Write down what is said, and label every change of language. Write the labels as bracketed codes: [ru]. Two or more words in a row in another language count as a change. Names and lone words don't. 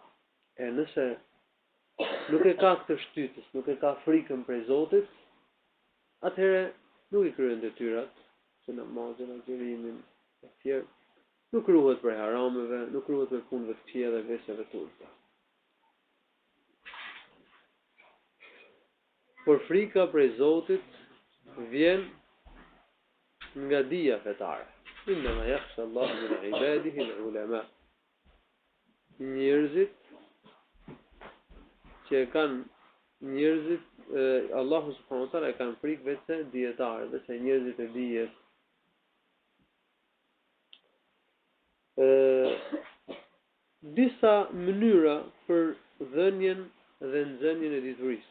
[sq] E nëse nuk e ka këtë shtytës, nuk e ka frikën prej Zotit, atëherë nuk i kryen detyrat, që namazin, agjërimin e tjerë, nuk ruhet prej harameve, nuk ruhet prej punëve të këqija dhe veçave të ulta. Por frika prej Zotit vjen nga dija fetare. [ar] إنما يخشى الله من عباده العلماء. [sq] Njerëzit që e kanë Allahu [ar] سبحانه وتعالى [sq] e kanë frikë vetë dietarë, vetë njerëzit e dijes. Disa mënyra për dhënien dhe nxënien e diturisë.